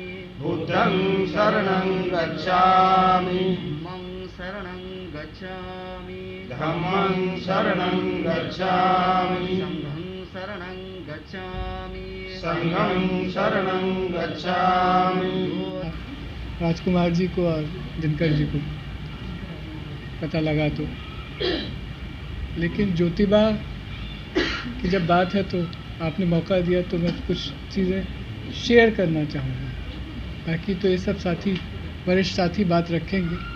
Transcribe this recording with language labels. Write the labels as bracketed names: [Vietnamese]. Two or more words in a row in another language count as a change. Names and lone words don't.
[Pali] बुद्धं शरणं गच्छामि धम्मं शरणं गच्छामि धम्मं शरणं गच्छामि संघं शरणं गच्छामि संघं शरणं गच्छामि। [Hindi] राजकुमार जी को और दिनकर जी को पता लगा तो, लेकिन ज्योतिबा की जब बात है तो आपने मौका दिया तो मैं कुछ चीज़ें शेयर करना चाहूँगा। बाकी तो ये सब साथी, वरिष्ठ साथी बात रखेंगे।